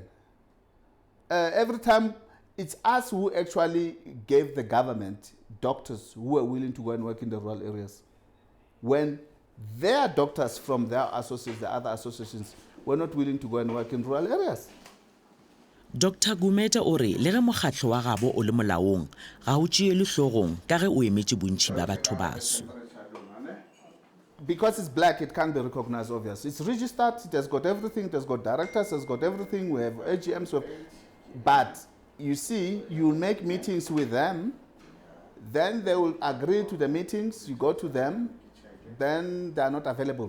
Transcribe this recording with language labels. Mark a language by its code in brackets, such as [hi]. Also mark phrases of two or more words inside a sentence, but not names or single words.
[en] Every time, it's us who actually gave the government doctors who were willing to go and work in the rural areas. When their doctors from their associates, the other associations, were not willing to go and work in rural areas. [nso] Dr. Gumete o re le ge mokgatlo wa gabo o le molaong ga o tšeelwe hlogong ka ge o emetše bontši ba batho baso. [en] Because it's black, it can't be recognized, obviously. It's registered, it has got everything, it has got directors, it has got everything, we have AGMs. But you see, you make meetings with them, then they will agree to the meetings, you go to them, then they are not available.